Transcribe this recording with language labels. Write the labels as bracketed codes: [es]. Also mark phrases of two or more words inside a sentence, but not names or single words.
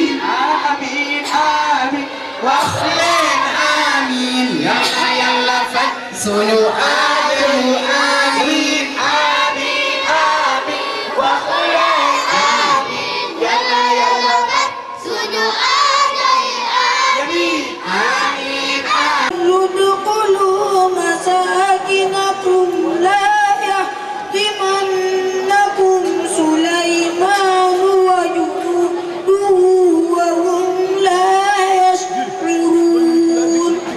[wo] amiin amiin wax leen amiin yàlla yàlla faj suñu aajo yi amiin amiin amiin wax leen amiin yàlla yàlla faj suñu aajo yi amiin amiin [ar] ادخلوا مساكنكم لا يحطمنكم سليمان وجنوده وهم لا يشعرون